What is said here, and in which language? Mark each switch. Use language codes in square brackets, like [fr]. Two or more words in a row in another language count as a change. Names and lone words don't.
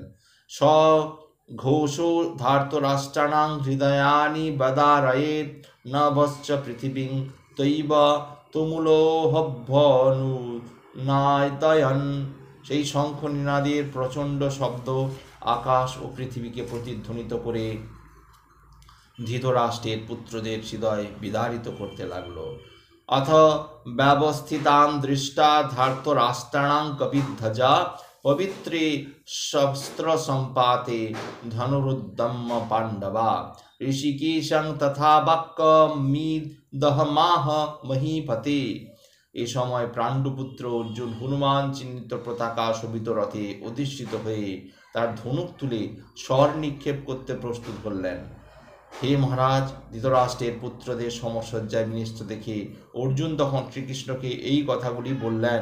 [sa] স ঘোষো ধার্তরাষ্ট্রাণাং হৃদয়ানি বদারয়েৎ নভশ্চ পৃথিবীং তৈব তুমুলোহভ্যনুনায়তয়ন। [bn] সেই শঙ্খ নিনাদের প্রচণ্ড শব্দ আকাশ ও পৃথিবীকে প্রতিধ্বনিত করে ধৃতরাষ্ট্রের পুত্রদের হৃদয় বিদারিত করতে লাগলো। [sa] अथ व्यवस्थितान् दृष्टा धार्तराष्ट्राणां कपिध्वजा पवित्रे शस्त्रसम्पाते धनुरुद्दम्य पाण्डवा ऋषिकेशं तथा वाक्यमिदहमाह महीपते। [bn] এ সময় পাণ্ডুপুত্র অর্জুন হনুমান চিহ্নিত পতাকা শোভিত রথে অধিষ্ঠিত হয়ে তার ধনুক তুলে স্বর নিক্ষেপ করতে প্রস্তুত হলেন। হে মহারাজ, ধৃতরাষ্ট্রের পুত্রদের সমসজ্জায় বিন্যস্ত দেখে অর্জুন তখন শ্রীকৃষ্ণকে এই কথাগুলি বললেন।